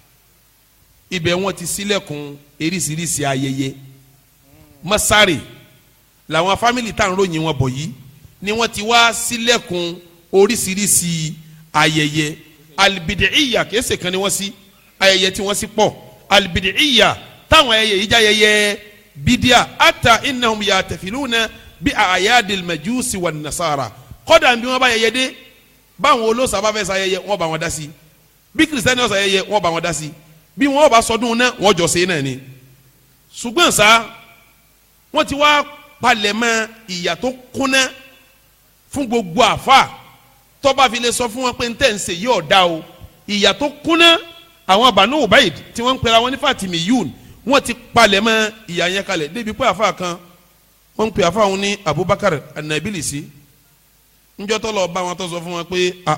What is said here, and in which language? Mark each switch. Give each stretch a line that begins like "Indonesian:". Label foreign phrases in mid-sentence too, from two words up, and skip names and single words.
Yoruba: ibẹ̀ wọ́n ti ṣílẹ̀kùn eríṣiríṣi ayẹyẹ Masari làwọn fámìlì tá à ń ròyìn wọn bọ̀ yìí ni wọ́n ti wá ṣílẹ̀kùn oríṣiríṣi ayẹyẹ alibidiyya kèsì kan ni wọ́n sí ayẹyẹ tí wọ́n sí pọ̀ alibidiyya táwọn ayẹyẹ yìí já ayẹyẹ bidia
Arabic: حتى إنهم يحتفلون بأعياد المجوس والنصارى
Yoruba: kódà bí wọ́n bá yẹyẹ dé báwọn olóòṣà bá fẹ́ ṣayẹyẹ wọ́n bá wọn dá sí bí kìrìsìtẹ́nì ó ṣayẹyẹ wọ́n bá wọn dá sí bí wọ́n bá sọdún náà wọ́n jọ ṣe náà ni ṣùgbọ́n sá wọ́n ti wá palẹ̀mọ́ ìyà tó kúnná fún gbogbo àfa tó bá fi lè sọ fún wọn pé ntẹ̀ ń ṣe yóò dá o ìyà tó kúnná àwọn Banu Ubayd tí wọ́n ń pera wọn ní Fatimiyun wọ́n ti palẹ̀mọ́ ìyà yẹn kalẹ̀ débi pé àfa kan wọ́n ń pè àfa wọn ní Abubakar An-Nabilisi njọ́ tó lọ bá wọn tó sọ fún wọn pé